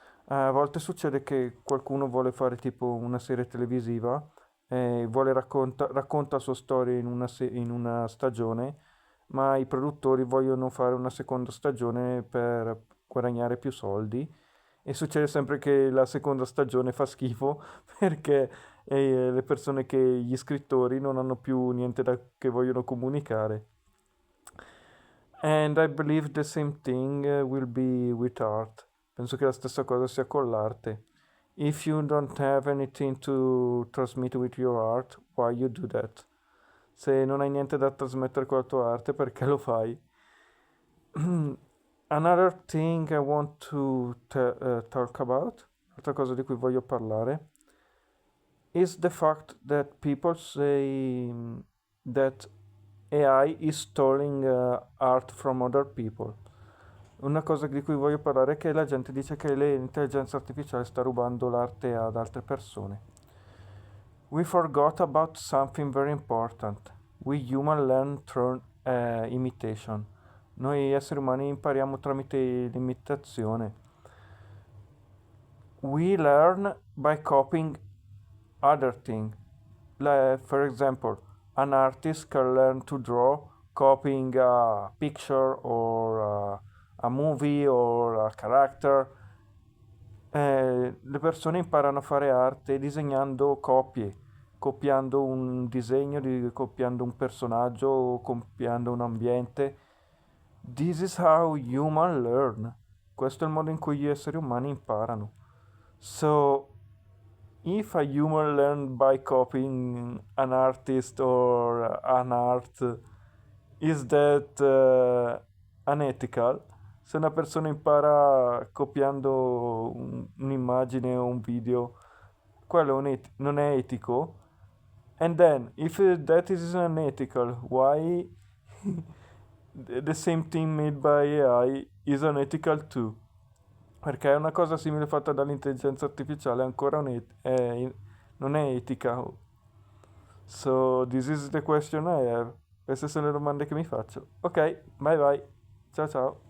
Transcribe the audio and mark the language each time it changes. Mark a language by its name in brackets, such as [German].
[Italian] A volte succede che qualcuno vuole fare tipo una serie televisiva e racconta la sua storia in una stagione, ma i produttori vogliono fare una seconda stagione per guadagnare più soldi e succede sempre che la seconda stagione fa schifo perché le persone gli scrittori non hanno più niente che vogliono comunicare. [English] And I believe the same thing will be with art. [Italian] Penso che la stessa cosa sia con l'arte. [English] If you don't have anything to transmit with your art, why you do that? [Italian] Se non hai niente da trasmettere con la tua arte, perché lo fai? [English] Another thing I want to talk about, [Italian] altra cosa di cui voglio parlare, [English] is the fact that people say that AI is stealing art from other people. [Italian] Una cosa di cui voglio parlare è che la gente dice che l'intelligenza artificiale sta rubando l'arte ad altre persone. [English] We forgot about something very important. We human learn through imitation. [Italian] Noi esseri umani impariamo tramite l'imitazione. [English] We learn by copying other things. For example, an artist can learn to draw copying a picture or a movie or a character. [Italian] Le persone imparano a fare arte disegnando copie, copiando un disegno, copiando un personaggio, copiando un ambiente. [English] This is how humans learn. [Italian] Questo è il modo in cui gli esseri umani imparano. [English] So, if a human learn by copying an artist or an art, is that unethical? [Italian] Se una persona impara copiando un'immagine o un video, quello non è etico. [English] And then, if that is unethical, why the same thing made by AI is unethical too? [Italian] Perché una cosa simile fatta dall'intelligenza artificiale ancora non è etica. [English] So, this is the question I have. [Italian] Queste sono le domande che mi faccio. [English] Ok, bye bye. Ciao ciao.